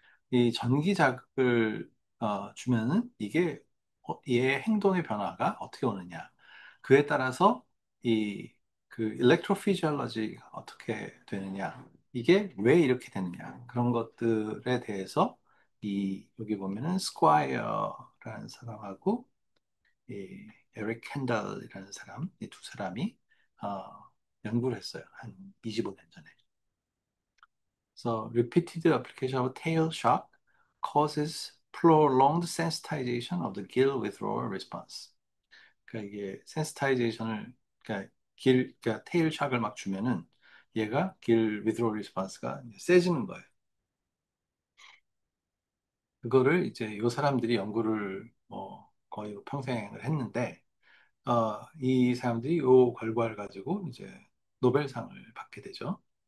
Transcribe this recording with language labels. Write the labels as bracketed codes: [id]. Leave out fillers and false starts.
[ko] 이 전기 자극을 주면은 이게 얘의 행동의 변화가 어떻게 오느냐 그에 따라서 이 그 일렉트로피지올로지가 어떻게 되느냐 이게 왜 이렇게 되느냐 그런 것들에 대해서 이 여기 보면은 스콰이어라는 사람하고 이 에릭 캔달이라는 사람 이 두 사람이 연구를 했어요 한 25년 전에. [en] So repeated application of tail shock causes prolonged sensitization of the gill withdrawal response. [ko] 그러니까 이게 sensitization을 그러니까 테일 샥을 막 주면은 얘가 길 withdrawal response가 이제 세지는 거예요. 그거를 이제 이 사람들이 연구를 뭐 거의 평생을 했는데 이 사람들이 이 결과를 가지고 이제 노벨상을 받게 되죠.